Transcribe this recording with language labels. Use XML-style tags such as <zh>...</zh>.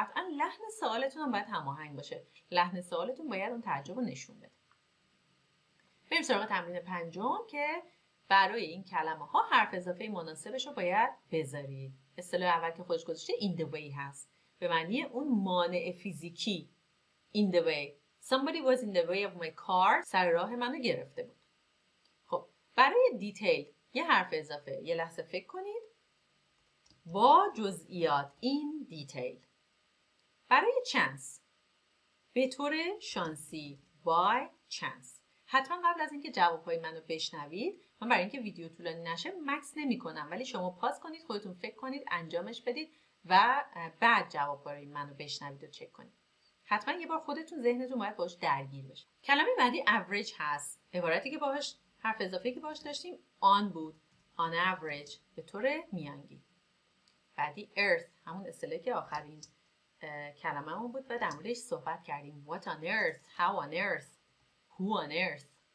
<fa>قطعا لحن سوالتون هم باید هماهنگ باشه. لحن سوالتون باید اون تعجب رو نشون بده. بریم سراغ تمرین پنجم که برای این کلمه ها حرف اضافه مناسبش رو باید بذارید. اصطلاح اول که خودش گذاشته in the way هست به معنی اون مانع فیزیکی.</fa> <en>in the way somebody was in the way of my car</en> <fa>سر راه منو گرفته بود. خب برای دیتیل یه حرف اضافه یه لحظه فکر کنید با جزئیات این دیتیل. برای چانس به طور شانسی by chance. حتما قبل از اینکه جوابهای منو بشنوید من برای اینکه ویدیو طولانی نشه مکس نمی کنم ولی شما پاز کنید خودتون فکر کنید انجامش بدید و بعد جوابهای منو بشنوید و چک کنید. حتما یه بار خودتون ذهنتون باید باهاش درگیر بشه. کلمه بعدی average هست. عبارتی که باهاش حرف اضافه‌ای که باهاش داشتیم on بود. on average به طور میانگین. بعدی earth همون اصطلاحی که آخرین کلمه‌مون بود و در موردش صحبت کردیم.</fa> <en>what on earth, how on earth, who on earth.</en>